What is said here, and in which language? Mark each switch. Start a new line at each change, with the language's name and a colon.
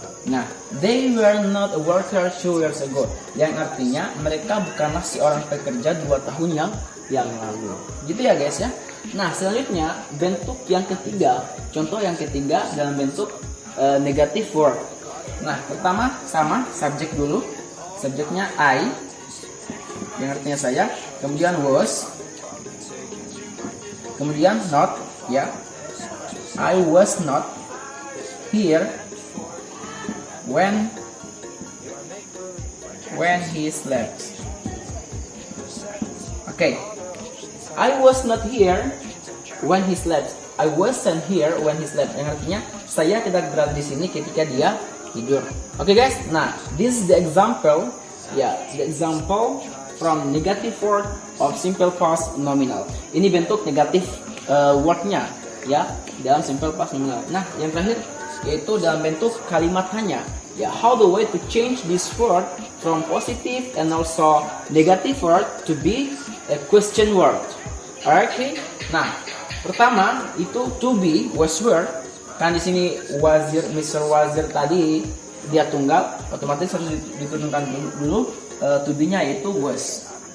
English: Nah, they were not a worker 2 years ago.
Indonesian: Yang artinya mereka bukanlah seorang pekerja 2 tahun yang lalu. Gitu ya guys ya. Nah, selanjutnya bentuk yang ketiga, contoh yang ketiga dalam bentuk negative word. Nah, pertama sama subjek dulu, subjeknya I, yang artinya saya, kemudian was, kemudian not, ya,
English: I was not here when he slept.
Indonesian: Oke.
English: I was not here when he slept. I wasn't here when he slept.
Indonesian: Yang artinya saya tidak berada di sini ketika dia tidur.
English: Oke guys, nah this is the example, ya, the example from negative word of simple past nominal.
Indonesian: Ini bentuk negatif wordnya, ya, dalam simple past nominal. Nah, yang terakhir yaitu dalam bentuk kalimat tanya.
English: Ya, how the way to change this word from positive and also negative word to be a question word.
Indonesian: Alright, nah pertama itu to be was were, kan di sini wazir, Mr. Wazir tadi dia tunggal, otomatis harus diturunkan dulu to be-nya itu was.